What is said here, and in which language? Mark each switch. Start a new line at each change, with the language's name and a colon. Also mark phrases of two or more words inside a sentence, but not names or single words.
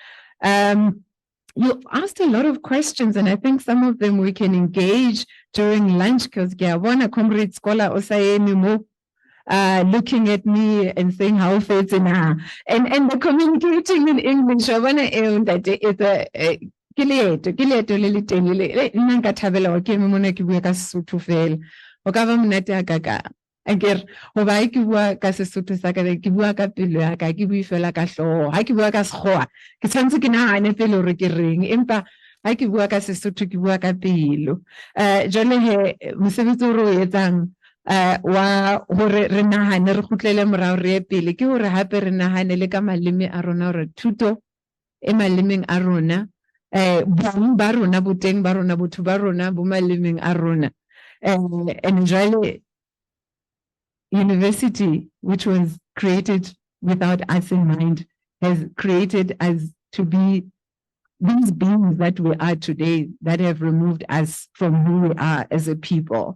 English: You asked a lot of questions, and I think some of them we can engage during lunch, because one comrade scholar also looking at me and saying how faith in her, and the communicating in English. I want to own that it's a
Southern Sotho: kileto le telele nna nka thabela ke me mona ke bua ka Sesotho fela o ka ba monate ka akere go ba ke bua ka Sesotho sa ka ke bua ka pelo ya ka ke bua fela ka hloho ha ke bua ka Sekgowa ke tshwantse ke nahane pele hore ke reng, empa ha ke bua ka Sesotho ke bua ka pelo. Jwale he mosebetsi o re o etsang wa hore re nahane re khutlele morao re pele ke hore hape re nahane le ka maleme a rona hore thuto e malemeng a rona bong ba rona boteng ba rona botho ba rona bo malemeng a rona.
English: And jwale university, which was created without us in mind, has created us to be these beings that we are today, that have removed us from who we are as a people.